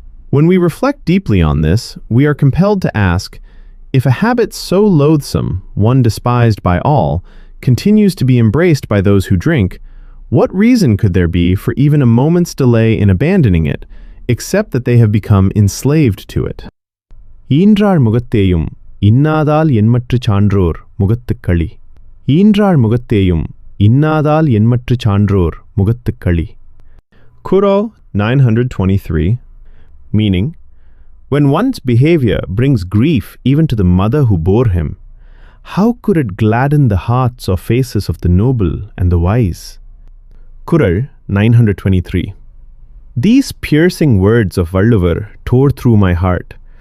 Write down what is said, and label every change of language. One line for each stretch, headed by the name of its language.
English: When we reflect deeply on this, we are compelled to ask, if a habit so loathsome, one despised by all, continues to be embraced by those who drink, what reason could there be for even a moment's delay in abandoning it, except that they have become enslaved to it?
Tamil: ஈன்றாள் முகத்தேயும் இன்னாதால் என்மற்று சான்றோர் முகத்துக் களி. ஈன்றாள் முகத்தேயும் இன்னாதால் என்மற்று சான்றோர் முகத்துக் களி.
English: Kural 923, meaning, when one's behavior brings grief even to the mother who bore him, how could it gladden the hearts or faces of the noble and the wise? Kural 923. These piercing words of Valluvar tore through my heart.